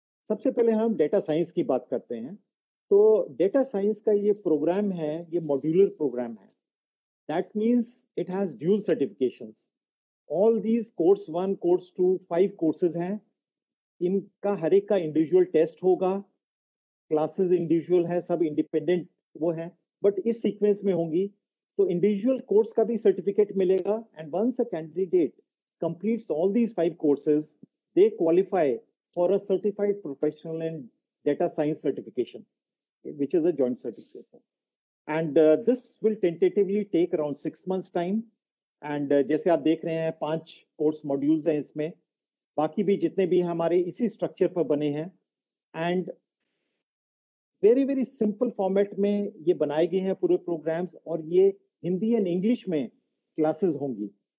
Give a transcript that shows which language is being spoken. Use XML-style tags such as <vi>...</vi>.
<hi>सबसे पहले हम डेटा साइंस की बात करते हैं। तो डेटा साइंस का ये प्रोग्राम है, ये मॉड्यूलर प्रोग्राम है।</hi> <en>That means it has dual certifications. All these course 1, course 2, 5 courses</en> <hi>हैं। इनका हर एक का इंडिविजुअल टेस्ट होगा, क्लासेस इंडिविजुअल है, सब इंडिपेंडेंट वो है, बट इस सीक्वेंस में होंगी। तो इंडिविजुअल कोर्स का भी सर्टिफिकेट मिलेगा,</hi> <en>And once a candidate completes all these 5 courses, they qualify for a certified professional in data science certification, which is a joint certification. And this will tentatively take around 6 months time.</en> <hi>And जैसे आप देख रहे हैं 5 course modules हैं इसमें, बाकी भी जितने भी हमारे इसी स्ट्रक्चर पर बने हैं,</hi> <en>and very very simple format</en> <hi>में ये बनाए गए हैं पूरे प्रोग्राम्स, और ये हिंदी एंड इंग्लिश में क्लासेस होंगी।</hi>